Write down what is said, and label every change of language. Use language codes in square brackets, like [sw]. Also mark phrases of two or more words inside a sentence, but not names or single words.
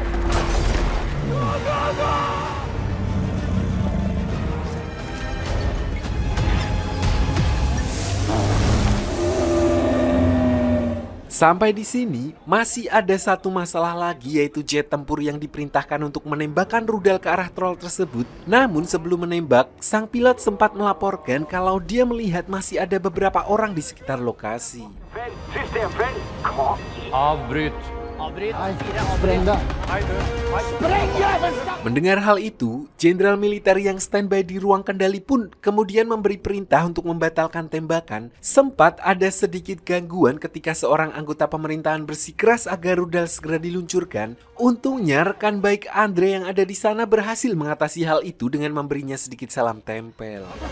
[id] Sampai di sini, masih ada satu masalah lagi yaitu jet tempur yang diperintahkan untuk menembakkan rudal ke arah troll tersebut. Namun sebelum menembak, sang pilot sempat melaporkan kalau dia melihat masih ada beberapa orang di sekitar lokasi. [no] Avbryt. Avbryt. Spreng det. Spreng det! [id] Mendengar hal itu, jenderal militer yang standby di ruang kendali pun kemudian memberi perintah untuk membatalkan tembakan. Sempat ada sedikit gangguan ketika seorang anggota pemerintahan bersikeras agar rudal segera diluncurkan. Untungnya rekan baik Andre yang ada di sana berhasil mengatasi hal itu dengan memberinya sedikit salam tempel.